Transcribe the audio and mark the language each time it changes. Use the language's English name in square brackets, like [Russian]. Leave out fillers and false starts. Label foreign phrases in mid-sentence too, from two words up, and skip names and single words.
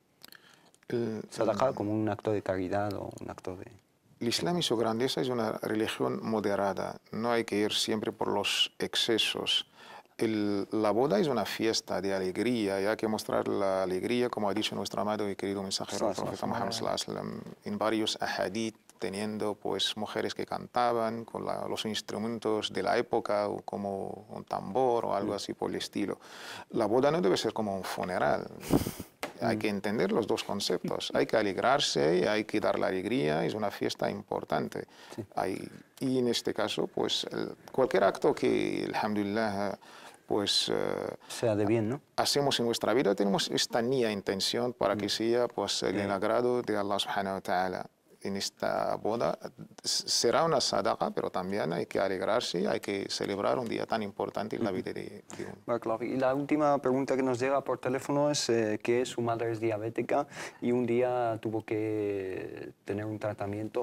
[Spanish] Sadaqa como un acto de caridad o un acto de... El Islam y su grandeza es una religión moderada, no hay que ir siempre por los excesos. La boda es una fiesta de alegría y hay que mostrar la alegría, como ha dicho nuestro amado y querido mensajero, el profeta Muhammad [Arabic] صلى الله عليه وسلم, [Spanish] en varios ahadith, teniendo pues mujeres que cantaban con los instrumentos de la época, o como un tambor o algo así por el estilo. La boda no debe ser como un funeral. Hay que entender los dos conceptos. Hay que alegrarse y hay que dar la alegría. Es una fiesta importante. Y en este caso, pues cualquier acto que, alhamdulillah, pues sea de bien, ¿no? Hacemos en nuestra vida, tenemos esta intención para que sea pues el agrado de [Arabic] الله سبحانه وتعالى. [Spanish] En esta boda será una sadaqa, pero también hay que alegrarse, hay que celebrar un día tan importante en la vida de uno. Y la última pregunta que nos llega por teléfono es que su madre es diabética y un día tuvo que tener un tratamiento.